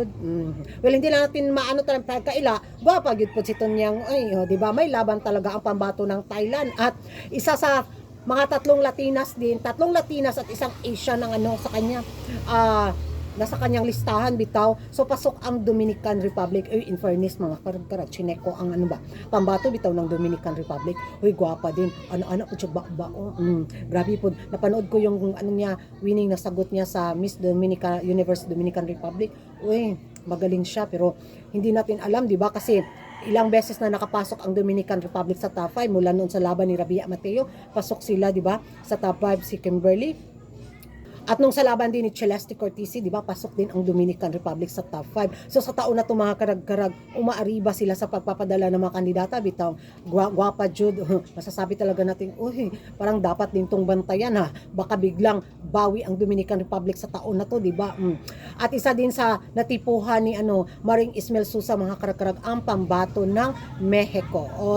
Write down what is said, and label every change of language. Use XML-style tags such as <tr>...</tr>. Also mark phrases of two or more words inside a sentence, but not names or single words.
<tl>Well, hindi lang natin maano talaga kaila,</tl> <ceb>gwapa gyud</ceb> <tl>po si Tunyang. Di ba? May laban talaga ang pambato ng Thailand, at isa sa mga tatlong Latinas at isang Asian ang sa kanya. Nasa kanyang listahan bitaw. So pasok ang Dominican Republic. In fairness mga karag-karag, chineko ang pambato bitaw ng Dominican Republic. Gwapa din. Ano po siya grabe po. Napanood ko yung niya, winning na sagot niya sa Miss Universe Dominican Republic. Magaling siya, pero hindi natin alam, di ba? Kasi ilang beses na nakapasok ang Dominican Republic sa top 5 mula noon sa laban ni Rabia Mateo. Pasok sila, di ba? Sa top 5 si Kimberly. At nung sa laban din ni Celeste Cortisi, di ba, pasok din ang Dominican Republic sa top 5. So sa taon na ito mga karag-karag, umaariba sila sa pagpapadala ng mga kandidata bitaw.</tl> <ceb>Gwapa jud.</ceb> <tl>Masasabi talaga natin, parang dapat din tong bantayan Baka biglang bawi ang Dominican Republic sa taon na to, di ba? At isa din sa natipuhan ni Maring Ismael Souza, mga karag-karag, ang pambato ng Mexico.</tl>